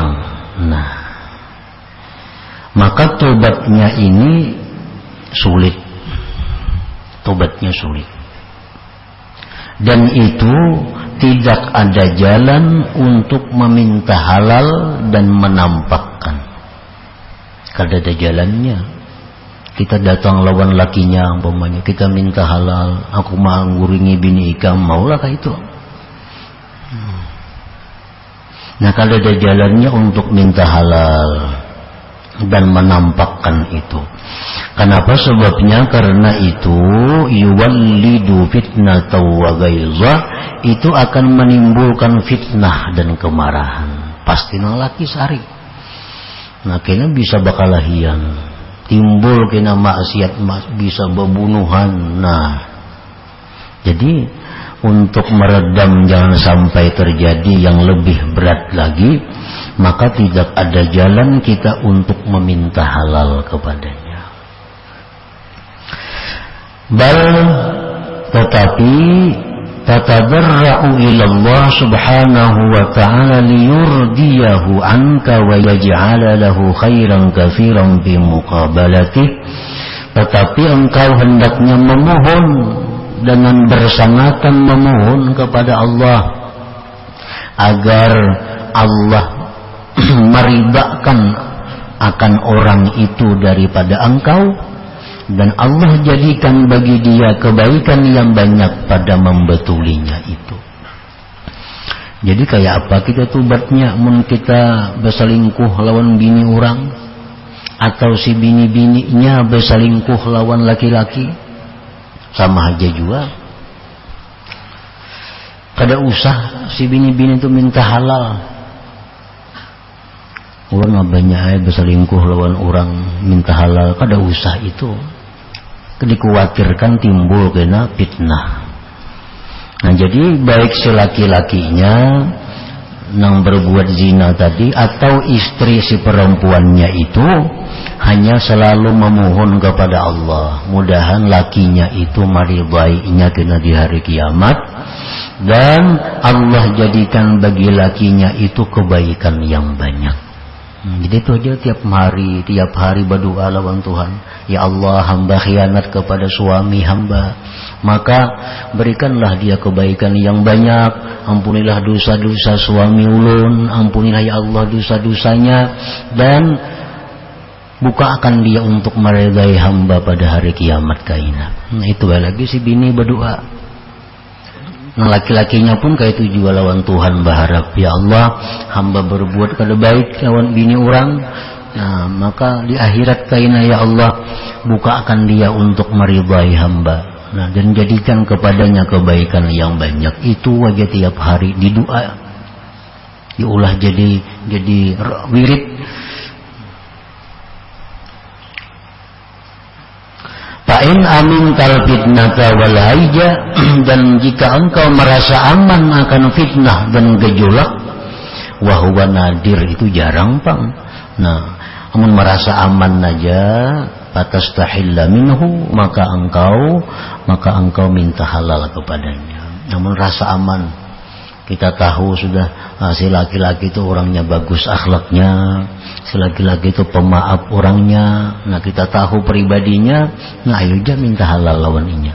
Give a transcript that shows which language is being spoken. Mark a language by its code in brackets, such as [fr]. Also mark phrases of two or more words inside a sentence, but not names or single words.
[id] Nah, maka tobatnya ini sulit. Tobatnya sulit. Dan itu tidak ada jalan untuk meminta halal dan menampakkan. [bjn] Kada ada jalannya. Kita datang lawan lakinya, umpamanya kita minta halal, aku mau nguringi bini ikam, maulah kah itu? [id] Nah, kalau ada jalannya untuk minta halal, dan menampakkan itu. Kenapa sebabnya? Karena itu [ar] يولد فتنة وغيظا, [id] itu akan menimbulkan fitnah dan kemarahan. [bjn] Pasti laki sari. Nah kena bisa bakalahian, timbul kena maksiat, bisa bebunuhan. [id] Nah jadi untuk meredam jangan sampai terjadi yang lebih berat lagi, maka tidak ada jalan kita untuk meminta halal kepadanya. [ar] بل tetapi تتضرع إلى الله سبحانه وتعالى ليرضيه عنك ويجعل له خيرا كثيرا في مقابلته. [id] Tetapi engkau hendaknya memohon dengan bersangatan memohon kepada Allah agar Allah meridhakan akan orang itu daripada engkau, dan Allah jadikan bagi dia kebaikan yang banyak pada membetulinya itu. [bjn] Jadi kayak apa kita tubatnya? Mun kita berselingkuh lawan bini orang, atau si bini-bininya berselingkuh lawan laki-laki, sama aja juga. Kada usah si bini-bini itu minta halal. Orang banyak berselingkuh lawan orang minta halal, kada usah itu. [id] Dikhawatirkan timbul kena fitnah. [bjn] Nah jadi baik si laki-lakinya nang berbuat zina tadi atau istri si perempuannya itu hanya selalu memohon kepada Allah, mudahan lakinya itu maridainya kena di hari kiamat, dan Allah jadikan bagi lakinya itu kebaikan yang banyak. Jadi itu aja tiap hari berdoa lawan Tuhan. [id] Ya Allah, hamba khianat kepada suami hamba, maka berikanlah dia kebaikan yang banyak. [bjn] Ampunilah dosa-dosa suami ulun, ampunilah ya Allah dosa-dosanya, dan bukakan dia untuk meridai hamba pada hari kiamat kaina. Nah itu lagi si bini berdoa. Nah laki-lakinya pun kayak itu juga lawan Tuhan berharap, ya Allah hamba berbuat kada baik lawan bini orang, nah maka di akhirat kaina ya Allah bukakan dia untuk meridai hamba, nah dan jadikan kepadanya kebaikan yang banyak. Itu aja tiap hari di doa diulah jadi wirid. [ar] فإن أمنت الفتنة والهيج, [id] dan jika engkau merasa aman akan fitnah dan gejolak, [ar] وهو نادر, [bjn] itu jarang pang. Nah, amun merasa aman aja, [ar] فتستحل منه, [bjn] maka engkau minta halal kepadanya. Namun rasa aman, kita tahu sudah si laki-laki itu orangnya bagus akhlaknya, si laki-laki itu pemaaf orangnya, nah kita tahu pribadinya, nah ayo aja minta halal lawaninya.